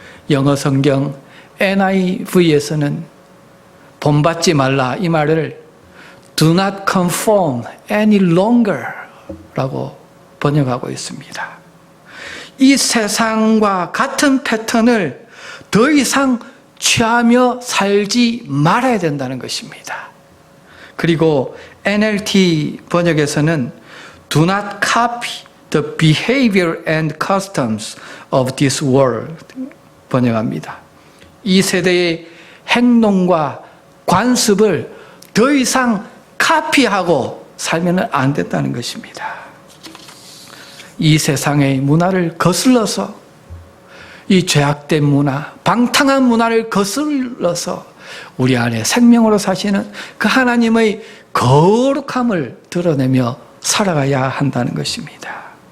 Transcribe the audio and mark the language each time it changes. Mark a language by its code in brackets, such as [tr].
[ko] 영어 성경 NIV에서는 본받지 말라 이 말을 [en] Do not conform any longer [ko] 라고 번역하고 있습니다. 이 세상과 같은 패턴을 더 이상 취하며 살지 말아야 된다는 것입니다. 그리고 NLT 번역에서는 [en] Do not copy the behavior and customs of this world [ko] 번역합니다. 이 세대의 행동과 관습을 더 이상 카피하고 살면 안 된다는 것입니다. 이 세상의 문화를 거슬러서 이 죄악된 문화, 방탕한 문화를 거슬러서 우리 안에 생명으로 사시는 그 하나님의 거룩함을 드러내며 살아가야 한다는 것입니다.